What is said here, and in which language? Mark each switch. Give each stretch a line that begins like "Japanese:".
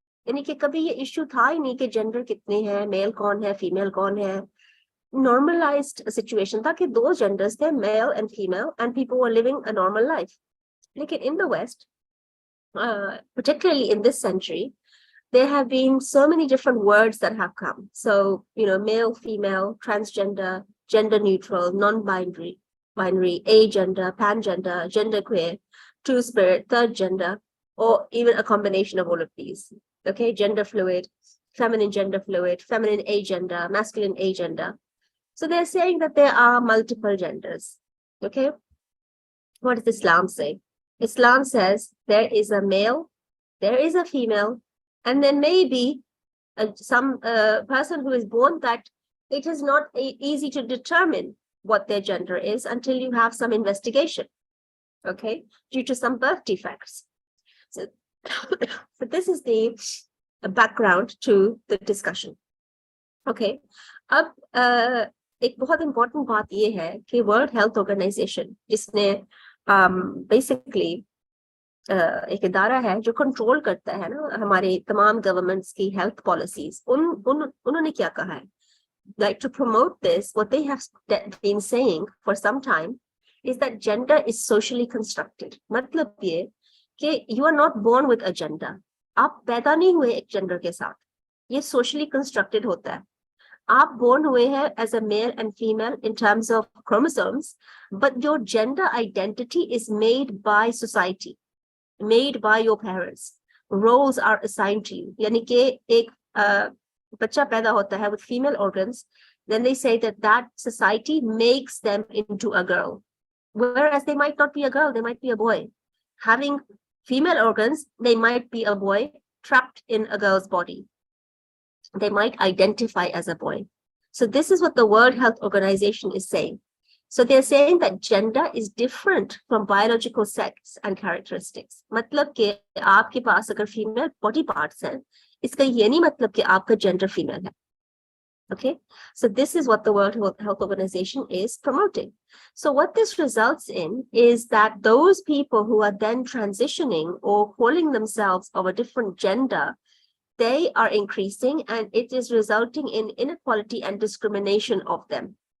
Hindi: यानी कि कभी ये issue था ही नहीं कि gender कितने हैं, male कौन है, female कौन है.
English: Normalized situation
Hindi: था कि दो genders थे,
English: male and female, and people were living a normal life. लेकिन in the West, particularly in this century, there have been so many different words that have come. So, male, female, transgender, gender neutral, non-binary, agender, pangender, genderqueer, two-spirit, third gender, or even a combination of all of these. Okay, gender fluid, feminine gender fluid, feminine agender, masculine agender. So they're saying that there are multiple genders. Okay, what does Islam say? Islam says there is a male, there is a female, and then maybe some person who is born that it is not easy to determine what their gender is until you have some investigation, okay, due to some birth defects. So, but this is the background to the discussion.
Hindi: Okay, अब एक बहुत important बात ये है कि World Health Organization, जिसने basically एक इदारा है जो कंट्रोल करता है ना हमारे तमाम गवर्नमेंट्स की हेल्थ पॉलिसीज, उन्होंने क्या कहा है,
English: like to promote this, what they have been saying for some time is that gender is socially constructed.
Hindi: मतलब ये कि
English: you are not born with a gender,
Hindi: आप पैदा नहीं हुए एक जेंडर के साथ, ये socially constructed होता है. आप born हुए हैं
English: as a male and female in terms of chromosomes, but your gender identity is made by society, made by your parents. Roles are assigned to you.
Hindi: यानी कि एक बच्चा पैदा होता है
English: with female organs, then they say that that society makes them into a girl, whereas they might not be a girl, they might be a boy. Having female organs, they might be a boy trapped in a girl's body. They might identify as a boy. So this is what the World Health Organization is saying. So they're saying that gender is different from biological sex and characteristics.
Hindi: मतलब कि आपके पास अगर female body parts हैं, इसका ये नहीं मतलब कि आपका gender female है.
English: Okay, so this is what the World Health Organization is promoting. So what this results in is that those people who are then transitioning or calling themselves of a different gender, they are increasing, and it is resulting in inequality and discrimination of them.